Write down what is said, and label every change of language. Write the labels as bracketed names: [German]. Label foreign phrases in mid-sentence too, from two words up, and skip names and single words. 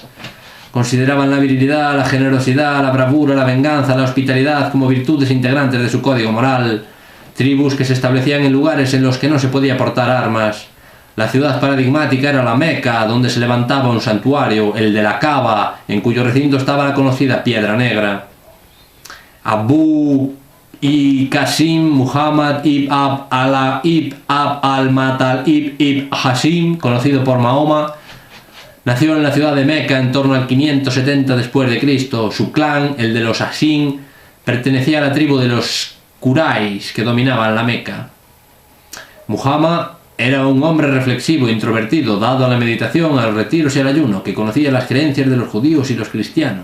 [Spanish] Consideraban la virilidad, la generosidad, la bravura, la venganza, la hospitalidad como virtudes integrantes de su código moral. Tribus que se establecían en lugares en los que no se podía portar armas. La ciudad paradigmática era la Meca, donde se levantaba un santuario, el de la Kaaba, en cuyo recinto estaba la conocida Piedra Negra. Abu Qasim Muhammad ibn Abd al-Muttalib ibn Hashim, conocido por Mahoma, nació en la ciudad de Meca en torno al 570 después de Cristo. Su clan, el de los Hashim, pertenecía a la tribu de los Quraysh, que dominaban la Meca. Muhammad era un hombre reflexivo e introvertido, dado a la meditación, a los retiros y al ayuno, que conocía las creencias de los judíos y los cristianos.